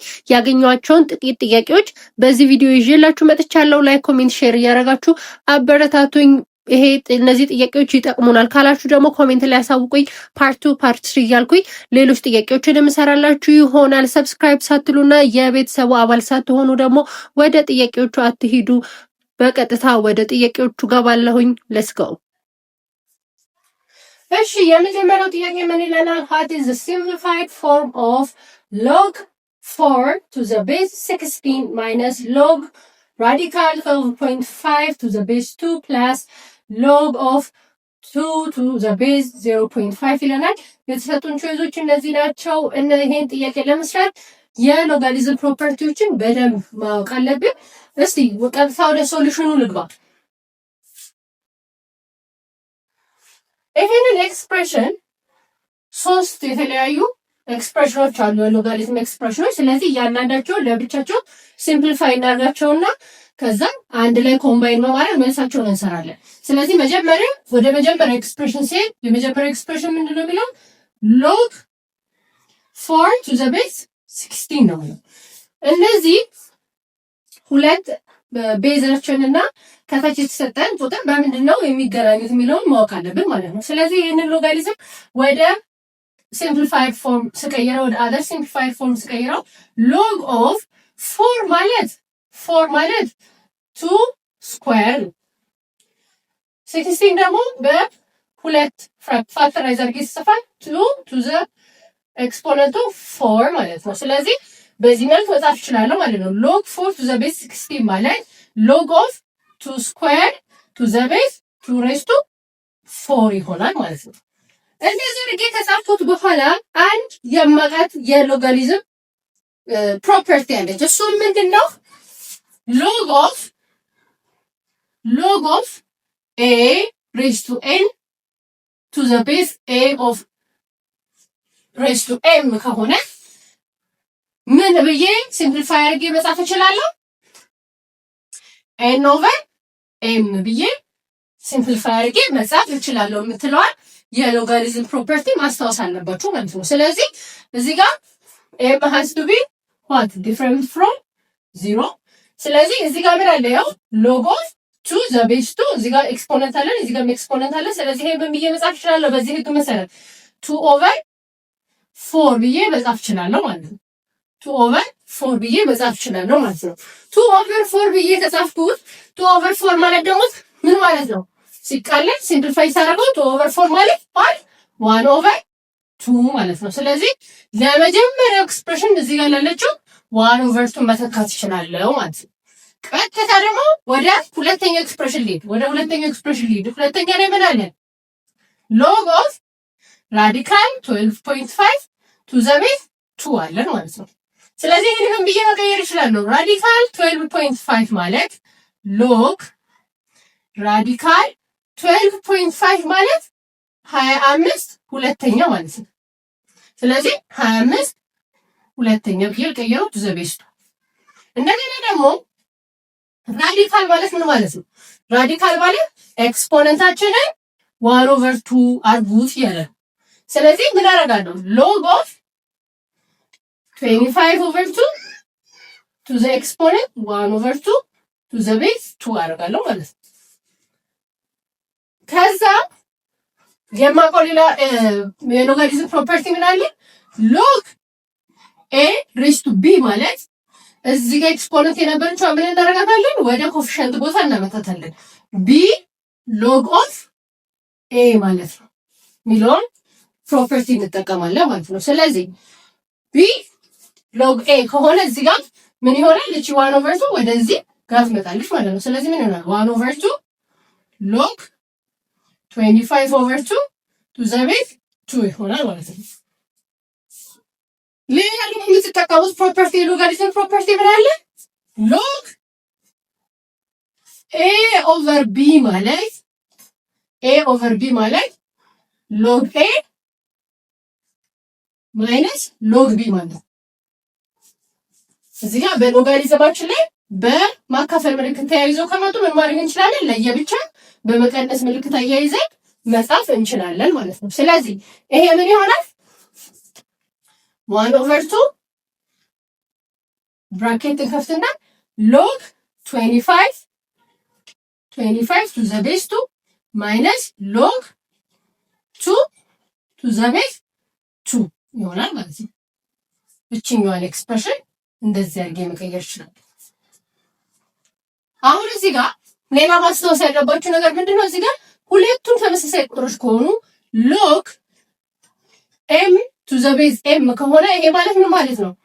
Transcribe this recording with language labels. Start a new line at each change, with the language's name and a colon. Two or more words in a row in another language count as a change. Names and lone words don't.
Amharic: ያገኟቸውን ጥቂት ጥያቄዎች በዚህ ቪዲዮ ይዤላችሁ መጥቻለሁ።
English: like, comment, share
Amharic: እያደረጋችሁ አበረታቱኝ። ይሄ እነዚህ ጥያቄዎች ይጠቅሙናል ካላችሁ ደግሞ ኮሜንት ላይ ያሳውቁኝ።
English: part 2 part 3
Amharic: እያልኩኝ ሌሎች ጥያቄዎችን የምሰራላችሁ ይሆናል። ሰብስክራይብ ሳትሉና የቤተሰቡ አባል ሳትሆኑ ደግሞ ወደ ጥያቄዎቹ አትሂዱ። በቀጥታ ወደ ጥያቄዎቹ ገባለሁኝ።
English: let's go።
Amharic: እሺ የመጀመሪያው ጥያቄ ምን ይለናል?
English: what is the simplified form of log 4 to the base 16 minus log radical 12.5 to the base 2 plus log of 2 to the base 0.5
Amharic: ይለናል። የተሰጡን ቾይዞች እነዚህ ናቸው። ይሄን ጥያቄ ለመስራት የሎጋሪዝም ፕሮፐርቲዎችን በደንብ ማወቅ አለብን። እስቲ ቀጥታ ወደ ሶሉሽኑ ልግባ። ይሄንን ኤክስፕሬሽን ሶስት የተለያዩ ኤክስፕሬሽኖች አሉ፣ የሎጋሪዝም ኤክስፕሬሽኖች። ስለዚህ እያንዳንዳቸው ለብቻቸው ሲምፕሊፋይ እናርጋቸውና ከዛ አንድ ላይ ኮምባይን በማድረግ መልሳቸውን እንሰራለን። ስለዚህ መጀመሪያ ወደ መጀመሪያ ኤክስፕሬሽን ሲሄድ የመጀመሪያ ኤክስፕሬሽን ምንድነው የሚለው?
English: log 4 to the base 16
Amharic: ነው የሚለው። እነዚህ ሁለት ቤዛችን እና ከታች የተሰጠን ቁጥር በምንድን ነው የሚገናኙት የሚለውን ማወቅ አለብን ማለት ነው። ስለዚህ ይህንን ሎጋሪዝም ወደ
English: simplified form
Amharic: ስቀይረው፣ ወደ
English: other simplified form
Amharic: ስቀይረው
English: log of 4
Amharic: ማለት 2 ስኩዌር 16 ደግሞ በሁለት ፋክተራይዝ አድርጌ ሲጽፋል
English: 2 to the exponent of 4
Amharic: ማለት ነው። ስለዚህ በዚህ መልክ መጻፍ እችላለሁ ማለት ነው።
English: log 4 to the base 16
Amharic: ማለት
English: log of 2 square to the base 2 raised to 4
Amharic: ይሆናል ማለት ነው። እንደዚህ አድርጌ ከጻፍኩት በኋላ አንድ የማውቃት የሎጋሪዝም ፕሮፐርቲ አለች። እሱም ምንድነው?
English: log of a raised to n to the base a of raised to m
Amharic: ከሆነ ምን ብዬ ሲምፕሊፋይ አድርጌ መጻፍ እችላለሁ?
English: n over m
Amharic: ብዬ ሲምፕሊፋይ አድርጌ መጻፍ እችላለሁ የምትለዋል የሎጋሪዝም ፕሮፐርቲ ማስታወስ አለባችሁ ማለት ነው። ስለዚህ እዚህ ጋር
English: m has to be what different from 0።
Amharic: ስለዚህ እዚህ ጋር ምን አለ? ያው
English: log of 2 the base 2
Amharic: እዚህ ጋር ኤክስፖነንት አለ፣ እዚህ ጋር ኤክስፖነንት አለ። ስለዚህ ይሄ ምን ብዬ መጻፍ እችላለሁ? በዚህ ህግ መሰረት
English: 2 over 4
Amharic: ብዬ መጻፍ እችላለሁ ማለት ነው።
English: 2 over 4
Amharic: ብዬ መጻፍ እችላለሁ ማለት ነው።
English: 2 over 4
Amharic: ብዬ ከጻፍኩት
English: 2 over 4
Amharic: ማለት ደግሞ ምን ማለት ነው? ሲቃለል ሲምፕሊፋይ ሳደርገው
English: 2 over 4
Amharic: ማለት
English: 1 over 2
Amharic: ማለት ነው። ስለዚህ ለመጀመሪያው ኤክስፕሬሽን እዚህ ጋር ላለችው
English: 1 over 2
Amharic: መተካት እችላለሁ ማለት ነው። ቀጥታ ደግሞ ወደ ሁለተኛው ኤክስፕሬሽን ልሂድ። ሁለተኛ ላይ ምን አለ?
English: log of radical 12.5 to the base 2
Amharic: አለን ማለት ነው። ስለዚህ ይሄንን ብዬ መቀየር እችላለሁ። ራዲካል 12.5 ማለት
English: log radical 12.5
Amharic: ማለት 25 ሁለተኛ ማለት ነው። ስለዚህ 25 ሁለተኛ ብዬ ቀየረው
English: to the base 2።
Amharic: እንደገና ደግሞ ራዲካል ማለት ምን ማለት ነው? ራዲካል ማለት ኤክስፖነንታችንን
English: 1 over 2
Amharic: አድርጉት ያለ። ስለዚህ ምን አደርጋለሁ?
English: log of 25 over 2 to the exponent 1 over 2 to the base 2
Amharic: አደርጋለሁ ማለት ነው። ከዛ የማውቀው ሌላ የሎጋሪዝም ፕሮፐርቲ ምን አለ?
English: log a raised to b
Amharic: ማለት እዚህ ጋር ኤክስፖነንት የነበረችው ምን እናደርጋታለን? ወደ ኮፊሸንት ቦታ እናመጣታለን።
English: b log of a
Amharic: ማለት ነው ሚሊዮን ፕሮፐርቲ እንጠቀማለን ማለት ነው። ስለዚህ
English: b log a
Amharic: ከሆነ እዚህ ጋር ምን ይሆናል? እቺ
English: 1 over 2
Amharic: ወደዚህ ጋር ትመጣለች ማለት ነው። ስለዚህ ምን ይሆናል?
English: 1 over 2 log 25 over 2 to the base 2
Amharic: ይሆናል ማለት ነው። ሌላ ደግሞ የምትጠቀሙት ፕሮፐርቲ የሎጋሪዝም ፕሮፐርቲ ምን አለ?
English: log a over b
Amharic: ማለት
English: log a minus log b
Amharic: ማለት ነው። እዚህ ጋር በሎጋሪዝማችን ላይ በማካፈል ምልክት ተያይዘው ከመጡ ምን ማድረግ እንችላለን? ለየብቻ በመቀነስ ምልክት አያይዘን መጻፍ እንችላለን ማለት ነው። ስለዚህ ይሄ ምን ይሆናል? 1/2 ብራኬት እንከፍትና
English: log 25 to the base 2 minus log 2 to the base 2
Amharic: ይሆናል ማለት ነው። እችኛዋን ኤክስፕሬሽን እንደዚህ አድርጌ መቀየር ይችላል። አሁን እዚህ ጋር ሌላ ማስታወስ ያለባችሁ ነገር ምንድነው? እዚህ ጋር ሁለቱም ተመሳሳይ ቁጥሮች ከሆኑ
English: log m to the base m
Amharic: ከሆነ ይሄ ማለት ምን ማለት ነው?